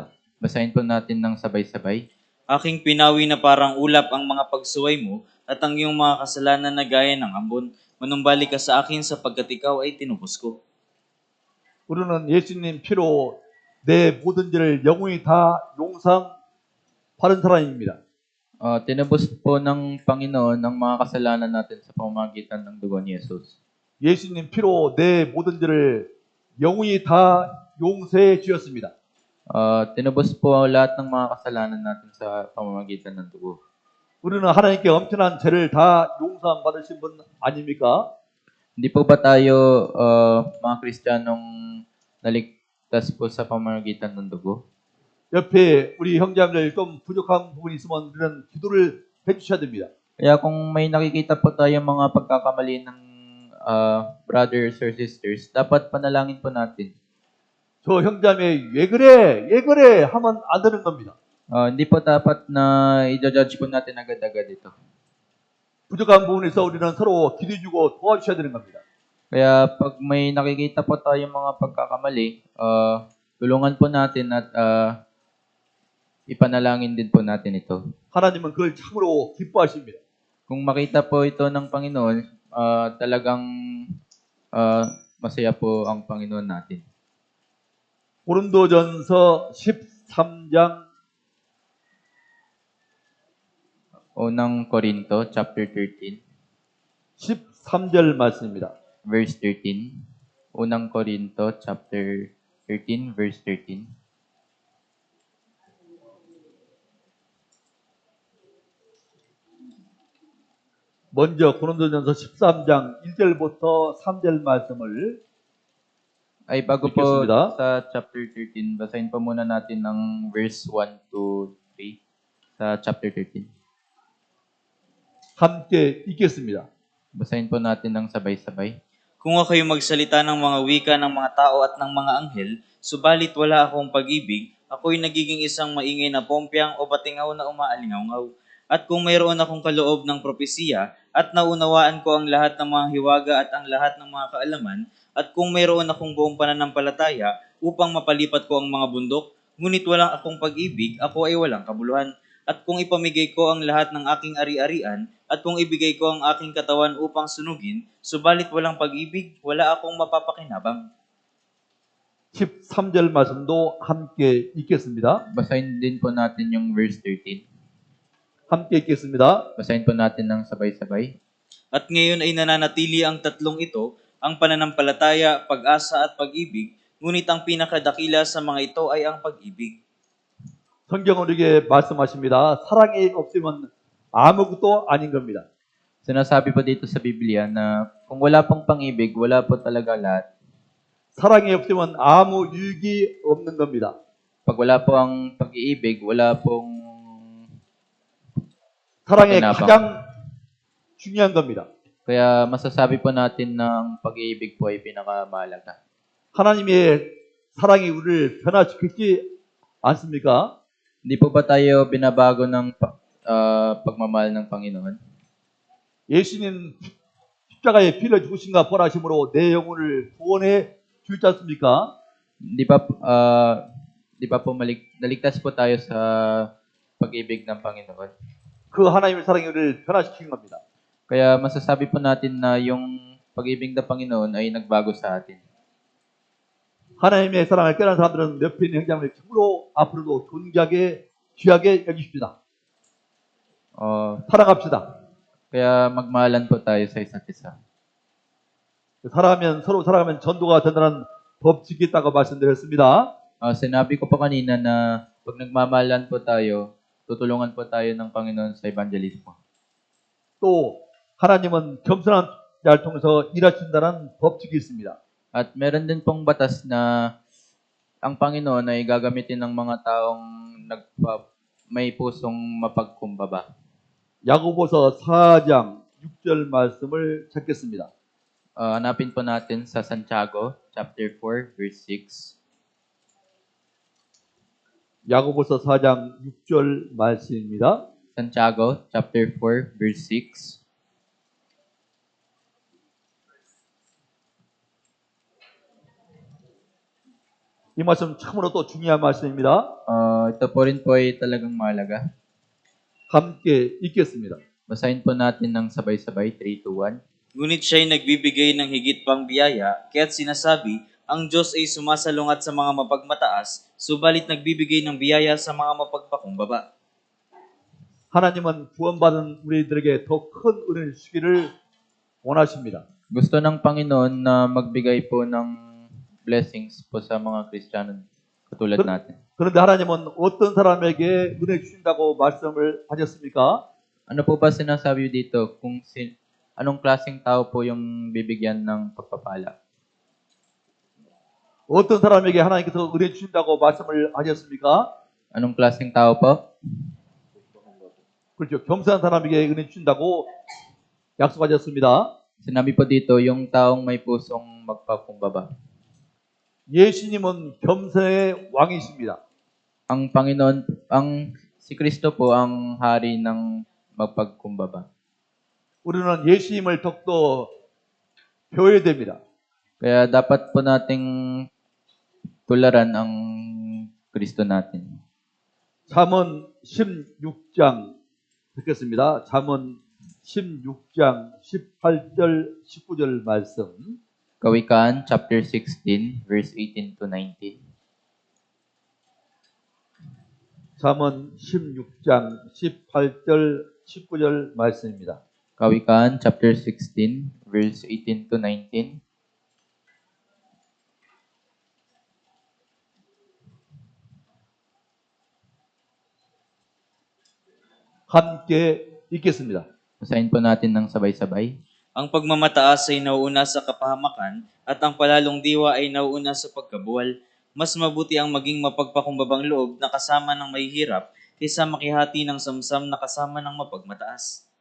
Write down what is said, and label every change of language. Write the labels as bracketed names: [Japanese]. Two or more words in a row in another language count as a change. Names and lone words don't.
[Filipino] Basahin po natin ng sabay-sabay. Aking pinawi na parang ulap ang mga pagsuway mo at ang iyong mga kasalanan na gaya ng ambon. Manumbalik ka sa akin sapagkat ikaw ay tinubos ko. [Korean] 우리는 예수님 피로 내 모든 죄를 영원히 다 용서받은 사람입니다. [Filipino] Tinubos po ng Panginoon ang mga kasalanan natin sa pamamagitan ng dugo ni Jesus. [Korean] 예수님 피로 내 모든 죄를 영원히 다 용서해 주셨습니다. [Filipino] Tinubos po lahat ng mga kasalanan natin sa pamamagitan ng dugo. [Korean] 우리는 하나님께 엄청난 죄를 다 용서받으신 분 아닙니까? [Filipino] Hindi po ba tayo mga Kristiyanong naligtas po sa pamamagitan ng dugo? [Korean] 옆에 우리 형제자매들 좀 부족한 부분이 있으면 우리는 기도를 해주셔야 됩니다. [Filipino] Kaya kung may nakikita po tayo mga pagkakamali ng [English] brothers or sisters, [Filipino] dapat panalangin po natin. [Korean] 저 형제자매 왜 그래 하면 안 되는 겁니다. [Filipino] Hindi po dapat na i-judge po natin agad-agad ito. [Korean] 부족한 부분에서 우리는 서로 기도해주고 도와주셔야 되는 겁니다. [Filipino] Kaya pag may nakikita po tayong mga pagkakamali, tulungan po natin at ipanalangin din po natin ito. [Korean] 하나님은 그걸 참으로 기뻐하십니다. [Filipino] Kung makita po ito ng Panginoon, talagang masaya po ang Panginoon natin. [Korean] 고린도전서 13장 [Filipino] Unang Korinto, chapter 13, [Korean] 13절 말씀입니다. [Filipino] verse 13. Unang Korinto, chapter 13, verse 13. [Korean] 먼저 고린도전서 13장 1절부터 3절 말씀을 [Filipino] Ay, bago po [Korean] 읽겠습니다. [Filipino] sa chapter 13, basahin pa muna natin ng verse 1 to 3 sa chapter 13. [Korean] 함께 읽겠습니다. [Filipino] Basahin po natin ng sabay-sabay. Kung ako'y magsalita ng mga wika ng mga tao at ng mga anghel, subalit wala akong pag-ibig, ako'y nagiging isang maingay na pompyang o batingaw na umaalingaw-ngaw. At kung mayroon akong kaloob ng propesiya at naunawaan ko ang lahat ng mga hiwaga at ang lahat ng mga kaalaman, at kung mayroon akong buong pananampalataya upang mapalipat ko ang mga bundok, ngunit walang akong pag-ibig, ako ay walang kabuluhan. At kung ipamigay ko ang lahat ng aking ari-arian, at kung ibigay ko ang aking katawan upang sunugin, subalit walang pag-ibig, wala akong mapapakinabang. [Korean] 13절 말씀도 함께 읽겠습니다. [Filipino] Basahin din po natin yung verse 13. [Korean] 함께 읽겠습니다. [Filipino] Basahin po natin ng sabay-sabay. At ngayon ay nananatili ang tatlong ito, ang pananampalataya, pag-asa at pag-ibig, ngunit ang pinakadakila sa mga ito ay ang pag-ibig. [Korean] 성경은 우리에게 말씀하십니다. 사랑이 없으면 아무것도 아닌 겁니다. [Filipino] Sinasabi po dito sa Biblia na kung wala pong pang-ibig, wala po talaga lahat. [Korean] 사랑이 없으면 아무 유익이 없는 겁니다. [Filipino] Pag wala po ang pag-iibig, wala pong [Korean] 사랑이 [Filipino] Pinapang- [Korean] 가장 중요한 겁니다. [Filipino] Kaya masasabi po natin na ang pag-iibig po ay pinakamahalaga. [Korean] 하나님의 사랑이 우리를 변화시키지 않습니까? [Filipino] Hindi po ba tayo binabago ng pagmamahal ng Panginoon? [Korean] 예수님 십자가에 피를 죽으신가 벌하심으로 내 영혼을 구원해 주지 않습니까? [Filipino] Di ba po naligtas po tayo sa pag-ibig ng Panginoon? [Korean] 그 하나님의 사랑이 우리를 변화시킨 겁니다. [Filipino] Kaya masasabi po natin na yung pag-ibig ng Panginoon ay nagbago sa atin. [Korean] 하나님의 사랑을 깨달은 사람들은 옆에 있는 형제자매를 참으로 앞으로도 존귀하게 귀하게 여기십시다. 사랑합시다. [Filipino] Kaya magmahalan po tayo sa isa't isa. [Korean] 서로 살아가면 전도가 된다는 법칙이 있다고 말씀드렸습니다. [Filipino] Sinabi ko po kanina na pag nagmamahalan po tayo, tutulungan po tayo ng Panginoon sa evangelismo. [Korean] 또 하나님은 겸손한 자를 통해서 일하신다는 법칙이 있습니다. [Filipino] At meron din pong batas na ang Panginoon ay gagamitin ng mga taong may pusong mapagkumbaba. [Korean] 야고보서 4장 6절 말씀을 찾겠습니다. [Filipino] Hanapin po natin sa Santiago, chapter 4, verse 6. [Korean] 야고보서 4장 6절 말씀입니다. [Filipino] Santiago, chapter 4, verse 6. [Korean] 이 말씀 참으로 또 중요한 말씀입니다. [Filipino] Ito po rin po ay talagang mahalaga. [Korean] 함께 읽겠습니다. [Filipino] Basahin po natin ng sabay-sabay, 3, 2, 1. Ngunit siya'y nagbibigay ng higit pang biyaya, kaya't sinasabi, ang Diyos ay sumasalungat sa mga mapagmataas, subalit nagbibigay ng biyaya sa mga mapagpakumbaba. [Korean] 하나님은 구원받은 우리들에게 더 큰 은혜를 주기를 원하십니다. [Filipino] Gusto ng Panginoon na magbigay po ng blessings po sa mga Kristiyano katulad natin. [Korean] 그런데 하나님은 어떤 사람에게 은혜 주신다고 말씀을 하셨습니까? [Filipino] Ano po ba sinasabi dito? Anong klaseng tao po yung bibigyan ng pagpapala? [Korean] 어떤 사람에게 하나님께서 은혜 주신다고 말씀을 하셨습니까? [Filipino] Anong klaseng tao po? [Korean] 그렇죠. 겸손한 사람에게 은혜 주신다고 약속하셨습니다. [Filipino] Sinabi po dito, yung taong may pusong magpakumbaba. [Korean] 예수님은 겸손의 왕이십니다. [Filipino] Ang Panginoon, si Kristo po ang hari ng magpagkumbaba. [Korean] 우리는 예수님을 더욱더 배워야 됩니다. [Filipino] Kaya dapat po nating tularan ang Kristo natin. [Korean] 잠언 16장 듣겠습니다. 잠언 16장 18절 19절 말씀. [Filipino] Kawikaan, chapter 16, verse 18 to 19. [Korean] 잠언 16장 18절 19절 말씀입니다. [Filipino] Kawikaan, chapter 16, verse 18 to 19. [Korean] 함께 읽겠습니다. [Filipino] Basahin po natin ng sabay-sabay. Ang pagmamataas ay nauuna sa kapahamakan, at ang palalong diwa ay nauuna sa pagkabuwal. Mas mabuti ang maging mapagpakumbabang loob na kasama ng mahihirap, kaysa makihati ng samsam na kasama ng mapagmataas.